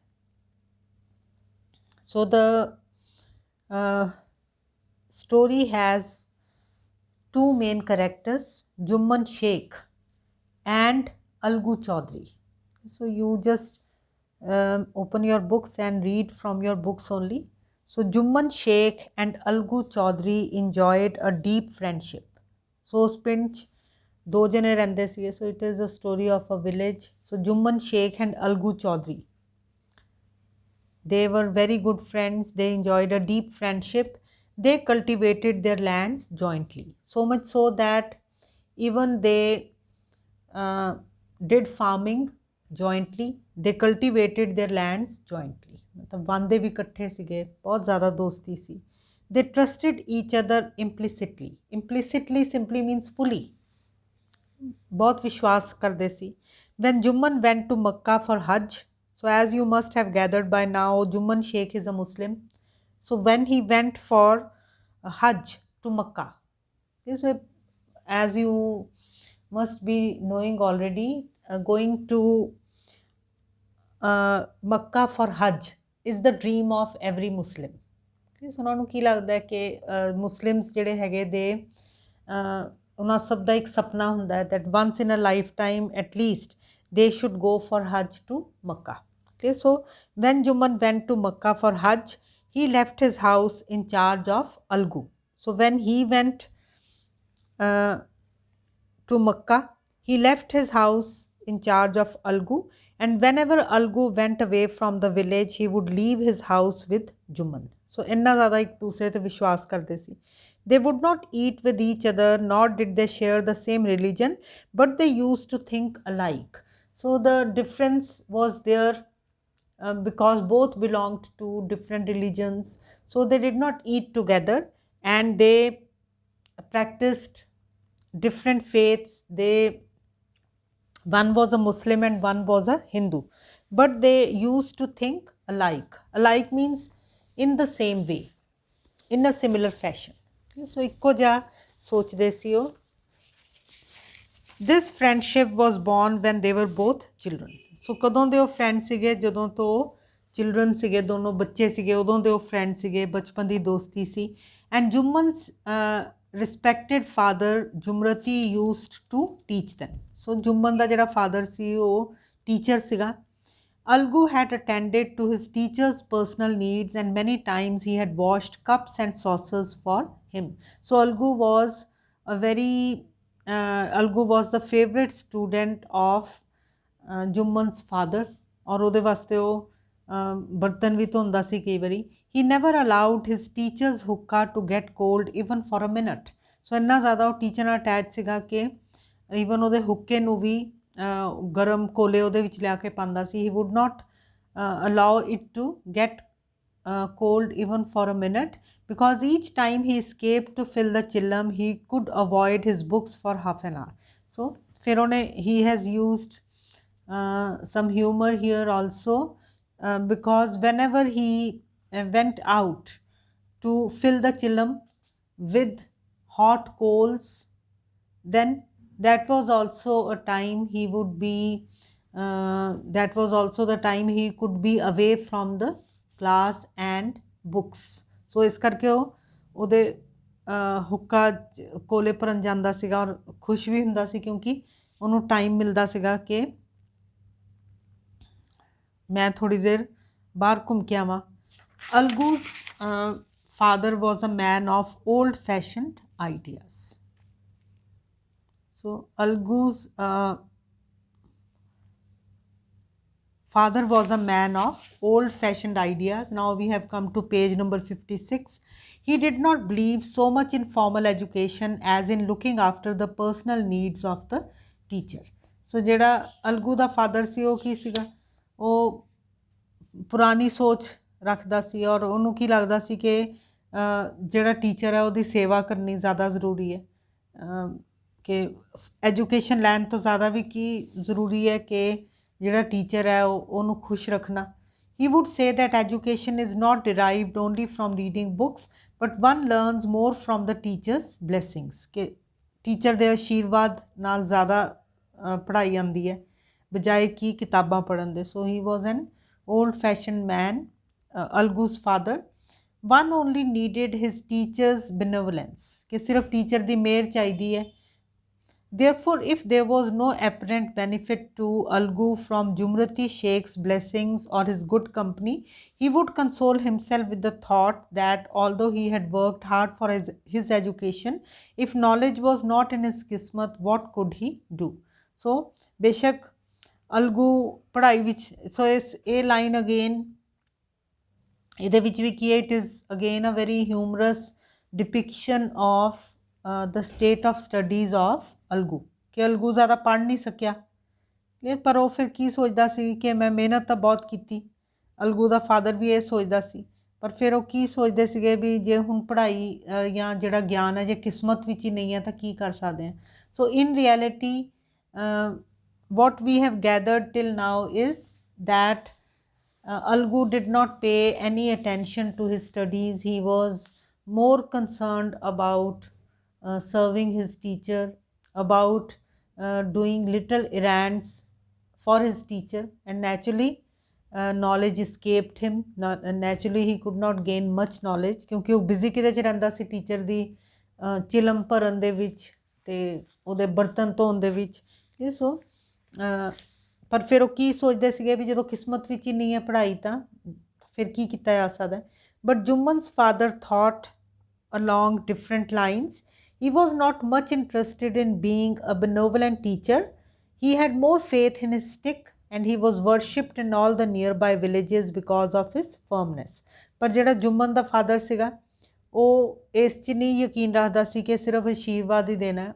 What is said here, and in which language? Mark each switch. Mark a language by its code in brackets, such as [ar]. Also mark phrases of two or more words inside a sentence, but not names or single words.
[en] So the uh, story has two main characters, Jumman Sheikh and Algu Chaudhary. So you just open your books and read from your books only. So Jumman Sheikh and Algu Chaudhary enjoyed a deep friendship. [pa] So ਉਸ ਪਿੰਡ 'ਚ ਦੋ ਜਣੇ ਰਹਿੰਦੇ ਸੀਗੇ. [en] So it is a story of a village. So Jumman Sheikh and Algu Chaudhary, they were very good friends. They enjoyed a deep friendship. They cultivated their lands jointly, so much so that even they uh, did farming jointly. They cultivated their lands jointly. [pa] ਮਤਲਬ ਵਾਂਦੇ ਵੀ ਇਕੱਠੇ ਸੀਗੇ, ਬਹੁਤ ਜ਼ਿਆਦਾ ਦੋਸਤੀ ਸੀ. [en] They trusted each other implicitly. Implicitly simply means fully. [pa] ਬਹੁਤ ਵਿਸ਼ਵਾਸ ਕਰਤੇ ਸੀ. [en] When Jumman went to Makkah for Hajj, so as you must have gathered by now, Jumman Sheikh is a Muslim. So when he went for Hajj to Makkah, okay, so as you must be knowing already, going to Makkah for Hajj is the dream of every Muslim. [pa] ਸੋ ਉਹਨਾਂ ਨੂੰ ਕੀ ਲੱਗਦਾ ਹੈ ਕਿ ਮੁਸਲਿਮਸ ਜਿਹੜੇ ਹੈਗੇ ਦੇ ਉਹਨਾਂ ਸਭ ਦਾ ਇੱਕ ਸੁਪਨਾ ਹੁੰਦਾ ਹੈ [en] that once in a lifetime at least they should go for Hajj to Makkah. Okay, so when Juman went to Makkah for Hajj, he left his house in charge of Algu. So when he went uh, to Makkah, he left his house in charge of Algu, and whenever Algu went away from the village, he would leave his house with Juman. [pa] So ਇੰਨਾ ਜ਼ਿਆਦਾ ਇੱਕ ਦੂਸਰੇ ਤੇ ਵਿਸ਼ਵਾਸ ਕਰਦੇ ਸੀ. [en] They would not eat with each other, nor did they share the same religion, but they used to think alike. So the difference was there because both belonged to different religions. So they did not eat together, and they practiced different faiths. One was a Muslim and one was a Hindu, but they used to think alike. Alike means in the same way, in a similar fashion. [pa] So ਇੱਕੋ ਜਿਹਾ ਸੋਚਦੇ ਸੀ ਉਹ. [en] This friendship was born when they were both children. [pa] So ਕਦੋਂ ਦੇ ਉਹ ਫਰੈਂਡ ਸੀਗੇ? ਜਦੋਂ ਤੋਂ ਚਿਲਡਰਨ ਸੀਗੇ, ਦੋਨੋਂ ਬੱਚੇ ਸੀਗੇ, ਉਦੋਂ ਦੇ ਉਹ ਫਰੈਂਡ ਸੀਗੇ, ਬਚਪਨ ਦੀ ਦੋਸਤੀ ਸੀ. [en] And Juman's respected father Jumrati used to teach them. [pa] So Juman ਦਾ ਜਿਹੜਾ father ਸੀ ਉਹ teacher ਸੀਗਾ. [en] Algu had attended to his teacher's personal needs, and many times he had washed cups and saucers for him. So Algu was the favorite student of Juman's father, [pa] और ਉਹਦੇ ਵਾਸਤੇ ਉਹ ਬਰਤਨ ਵੀ ਧੋਂਦਾ ਸੀ ਕਈ ਵਾਰੀ. [en] He never allowed his teacher's hookah to get cold even for a minute. [pa] So ਇੰਨਾ ਜ਼ਿਆਦਾ ਉਹ ਟੀਚਰ ਨਾਲ ਅਟੈਚ ਸੀਗਾ ਕਿ ਈਵਨ ਉਹਦੇ ਹੁੱਕੇ ਨੂੰ ਵੀ ਗਰਮ ਕੋਲੇ ਉਹਦੇ ਵਿੱਚ ਲਿਆ ਕੇ ਪਾਉਂਦਾ ਸੀ. [en] He would not allow it to get cold even for a minute, because each time he escaped to fill the chillam, he could avoid his books for half an hour. So [pa] ਫਿਰ ਉਹਨੇ [en] he has used some humor here also, because whenever he went out to fill the chillam with hot coals, then that was also a time he would be that was also the time he could be away from the class and books. [pa] So ਇਸ ਕਰਕੇ ਉਹ ਉਹਦੇ ਹੁੱਕਾ ਕੋਲੇ ਭਰਨ ਜਾਂਦਾ ਸੀਗਾ ਔਰ ਖੁਸ਼ ਵੀ ਹੁੰਦਾ ਸੀ ਕਿਉਂਕਿ ਉਹਨੂੰ ਟਾਈਮ ਮਿਲਦਾ ਸੀਗਾ ਕਿ ਮੈਂ ਥੋੜੀ ਦੇਰ ਬਾਹਰ ਘੁੰਮ ਕੇ ਆਵਾਂ. [en] Algu's father was a man of old fashioned ideas. So Algu's father was a man of old fashioned ideas. Now we have come to page number 56. He did not believe so much in formal education as in looking after the personal needs of the teacher. [pa] So ਜਿਹੜਾ ਅਲਗੂ ਦਾ ਫਾਦਰ ਸੀ ਉਹ ਕੀ ਸੀਗਾ? ਉਹ ਪੁਰਾਣੀ ਸੋਚ ਰੱਖਦਾ ਸੀ ਔਰ ਉਹਨੂੰ ਕੀ ਲੱਗਦਾ ਸੀ ਕਿ ਜਿਹੜਾ ਟੀਚਰ ਹੈ ਉਹਦੀ ਸੇਵਾ ਕਰਨੀ ਜ਼ਿਆਦਾ ਜ਼ਰੂਰੀ ਹੈ, ਕਿ ਐਜੂਕੇਸ਼ਨ ਲੈਣ ਤੋਂ ਜ਼ਿਆਦਾ ਵੀ ਕੀ ਜ਼ਰੂਰੀ ਹੈ ਕਿ ਜਿਹੜਾ ਟੀਚਰ ਹੈ ਉਹਨੂੰ ਖੁਸ਼ ਰੱਖਣਾ. [en] He would say that education is not derived only from reading books, but one learns more from the teacher's blessings. [pa] ਕਿ ਟੀਚਰ ਦੇ ਆਸ਼ੀਰਵਾਦ ਨਾਲ ਜ਼ਿਆਦਾ ਪੜ੍ਹਾਈ ਆਉਂਦੀ ਹੈ ਬਜਾਏ ਕਿ ਕਿਤਾਬਾਂ ਪੜ੍ਹਨ ਦੇ. [en] So he was an old fashioned man, Algu's father. One only needed his teacher's benevolence, [pa] ਕਿ ਸਿਰਫ ਟੀਚਰ ਦੀ ਮਿਹਰ ਚਾਹੀਦੀ ਹੈ. [en] Therefore, if there was no apparent benefit to Algu from Jumrati Sheikh's blessings or his good company, he would console himself with the thought that although he had worked hard for his education, if knowledge was not in his kismat, what could he do? So, [pa] ਬੇਸ਼ੱਕ Algu ਪੜ੍ਹਾਈ ਵਿੱਚ, [en] so a line again, [pa] ਇਹਦੇ ਵਿੱਚ ਵੀ ਕੀ ਹੈ, [en] it is again a very humorous depiction of the state of studies of [pa] ਅਲਗੂ, ਕਿ ਅਲਗੂ ਜ਼ਿਆਦਾ ਪੜ੍ਹ ਨਹੀਂ ਸਕਿਆ ਪਰ ਉਹ ਫਿਰ ਕੀ ਸੋਚਦਾ ਸੀ ਕਿ ਮੈਂ ਮਿਹਨਤ ਤਾਂ ਬਹੁਤ ਕੀਤੀ. ਅਲਗੂ ਦਾ ਫਾਦਰ ਵੀ ਇਹ ਸੋਚਦਾ ਸੀ, ਪਰ ਫਿਰ ਉਹ ਕੀ ਸੋਚਦੇ ਸੀਗੇ ਵੀ ਜੇ ਹੁਣ ਪੜ੍ਹਾਈ ਜਾਂ ਜਿਹੜਾ ਗਿਆਨ ਹੈ ਜੇ ਕਿਸਮਤ ਵਿੱਚ ਹੀ ਨਹੀਂ ਹੈ ਤਾਂ ਕੀ ਕਰ ਸਕਦੇ ਹਾਂ. [en] so in reality what we have gathered till now is that Algu did not pay any attention to his studies. He was more concerned about serving his teacher, about doing little errands for his teacher, and naturally knowledge escaped him. Naturally he could not gain much knowledge [pa] ਕਿਉਂਕਿ ਉਹ ਬਿਜ਼ੀ ਕਿਤੇ 'ਚ ਰਹਿੰਦਾ ਸੀ ਟੀਚਰ ਦੀ ਚਿਲਮ ਭਰਨ ਦੇ ਵਿੱਚ ਅਤੇ ਉਹਦੇ ਬਰਤਨ ਧੋਣ ਦੇ ਵਿੱਚ। ਸੋ ਪਰ ਫਿਰ ਉਹ ਕੀ ਸੋਚਦੇ ਸੀਗੇ ਵੀ ਜਦੋਂ ਕਿਸਮਤ ਵਿੱਚ ਹੀ ਨਹੀਂ ਹੈ ਪੜ੍ਹਾਈ ਤਾਂ ਫਿਰ ਕੀ ਕੀਤਾ ਜਾ ਸਕਦਾ। [en] ਬਟ ਜੁਮਨ's father thought along different lines. He was not much interested in being a benevolent teacher. He had more faith in his stick, and he was worshipped in all the nearby villages because of his firmness. [pa] ਪਰ ਜਿਹੜਾ ਜੁਮਨ ਦਾ ਫਾਦਰ ਸੀਗਾ ਉਹ ਇਸ 'ਚ ਨਹੀਂ ਯਕੀਨ ਰੱਖਦਾ ਸੀ ਕਿ ਸਿਰਫ ਆਸ਼ੀਰਵਾਦ ਹੀ ਦੇਣਾ।